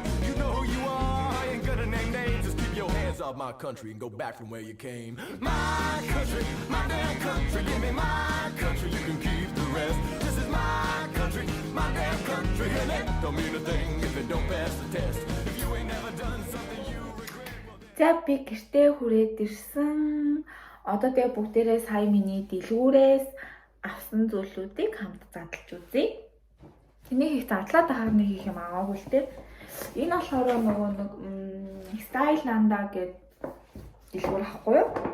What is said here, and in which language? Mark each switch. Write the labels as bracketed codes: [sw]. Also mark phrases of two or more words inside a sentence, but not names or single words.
[en] You know who you are, I ain't gonna name names. Just keep your hands off my country and go back from where you came. My country, my damn country. Give me my country, you can keep the rest. This is my country, my damn country. And it don't mean a thing if it don't pass the test. If you ain't never done something you regret. [mn] За би гэртээ хүрээд ирсэн. Одоо тэгээ бүгдээрээ сая миний дэлгүүрээс авсан зүйлүүдийг хамт задлж үзье. Энийг их задлаад ахаар нэг их юм аваагүй л дээ. Энэ болохоор нөгөө нэг Style Landa гэдэг дэлгүүр ахгүй юу?